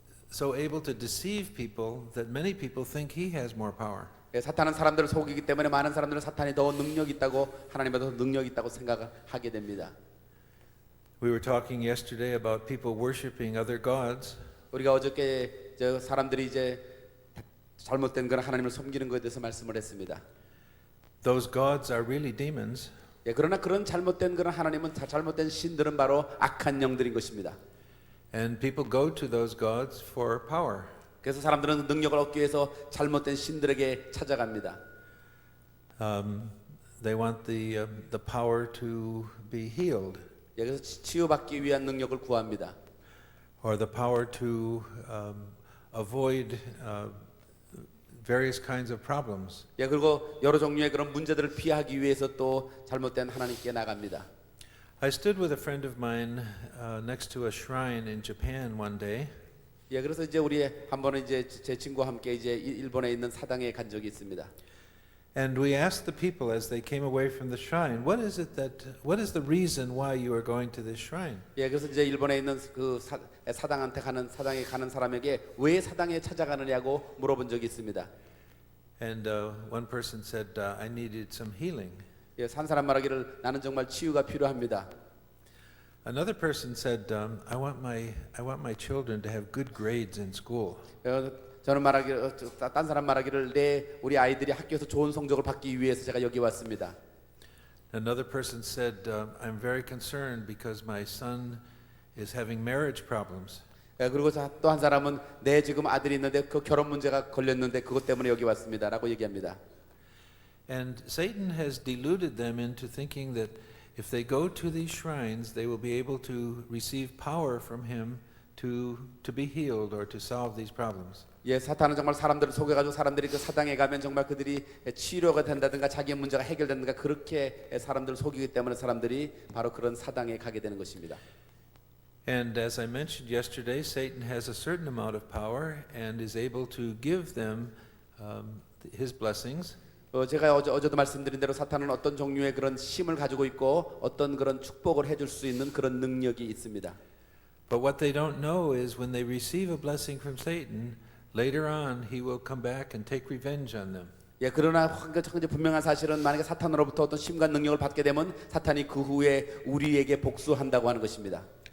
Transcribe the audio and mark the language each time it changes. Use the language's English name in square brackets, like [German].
[English] so able to deceive people that many people think he has more power. [Korean] 예, 사탄은 사람들을 속이기 때문에 많은 사람들은 사탄이 더 능력 있다고 하나님보다 더 능력 있다고 생각하게 됩니다. [English] We were talking yesterday about people worshiping other gods. [Korean] 우리가 어저께 저 사람들이 이제 잘못된 그런 하나님을 섬기는 것에 대해서 말씀을 했습니다. [English] Those gods are really demons. [Korean] 예, 그러나 그런 잘못된 그런 하나님은 잘못된 신들은 바로 악한 영들인 것입니다. [English] And people go to those gods for power. [Korean] 그래서 사람들은 능력을 얻기 위해서 잘못된 신들에게 찾아갑니다. [English] They want the power to be healed, [Korean] 예, 그래서 치유받기 위한 능력을 구합니다. [English] or the power to avoid various kinds of problems. [Korean] 예, 그리고 여러 종류의 그런 문제들을 피하기 위해서 또 잘못된 하나님께 나갑니다. [English] I stood with a friend of mine next to a shrine in Japan one day, [Korean] 예, 그래서 이제 우리 한 번은 이제 제 친구와 함께 이제 일본에 있는 사당에 간 적이 있습니다. [English] and we asked the people as they came away from the shrine, what is the reason why you are going to this shrine? [Korean] 예, 그래서 이제 일본에 있는 그 사당한테 가는 사당에 가는 사람에게 왜 사당에 찾아가느냐고 물어본 적이 있습니다. [English] And one person said, I needed some healing. [Korean] 예, 산 사람 말하기를 나는 정말 치유가 필요합니다. [English] Another person said, I want my children to have good grades in school. [Korean] 저는 딴 사람 말하기를 우리 아이들이 학교에서 좋은 성적을 받기 위해서 제가 여기 왔습니다. [English] Another person said, I'm very concerned because my son is having marriage problems. [Korean] 예, 그리고 또 한 사람은 내 지금 아들이 있는데 그 결혼 문제가 걸렸는데 그것 때문에 여기 왔습니다라고 얘기합니다. [English] And Satan has deluded them into thinking that if they go to these shrines, they will be able to receive power from him to be healed or to solve these problems. [Korean] 예, 사탄은 정말 사람들을 속여가지고 사람들이 그 사당에 가면 정말 그들이 치료가 된다든가 자기의 문제가 해결된다든가 그렇게 사람들을 속이기 때문에 사람들이 바로 그런 사당에 가게 되는 것입니다. [English] And as I mentioned yesterday, Satan has a certain amount of power and is able to give them his blessings. [Korean] 제가 어제도 말씀드린 대로 사탄은 어떤 종류의 그런 힘을 가지고 있고 어떤 그런 축복을 해줄 수 있는 그런 능력이 있습니다. [English] But what they don't know is when they receive a blessing from Satan, later on he will come back and take revenge on them. [Korean] 예, 그러나 이제 분명한 사실은 만약에 사탄으로부터 어떤 힘과 능력을 받게 되면 사탄이 그 후에 우리에게 복수한다고 하는 것입니다.